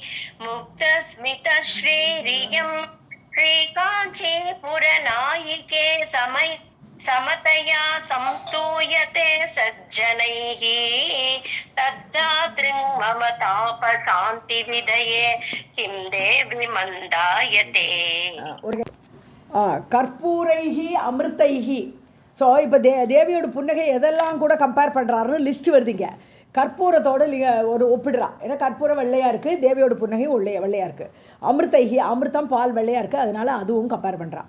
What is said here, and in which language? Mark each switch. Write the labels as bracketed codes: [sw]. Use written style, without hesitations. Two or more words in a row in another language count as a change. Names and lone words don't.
[sa] मुक्तस्मितश्रीरियम् श्रीकाञ्चीपुरनायिके समतया संस्तूयते सज्जनैः तद्दातृङ् मम तापशान्तिविधये किं देवि मन्दायते. कर्पूरैः अमृतैः. [ta] ஸோ இப்போ தேவியோட புன்னகை எதெல்லாம் கூட கம்பேர் பண்ணுறாருன்னு லிஸ்ட் வருதுங்க. கற்பூரத்தோடு ஒரு ஒப்பிடுறா. ஏன்னா கற்பூரம் வெள்ளையாக இருக்குது, தேவியோட புன்னகையும் வெள்ளையாக இருக்குது. அமிர்தைஹி, அமிர்தம் பால் வெள்ளையாக இருக்குது, அதனால் அதுவும் கம்பேர் பண்ணுறான்.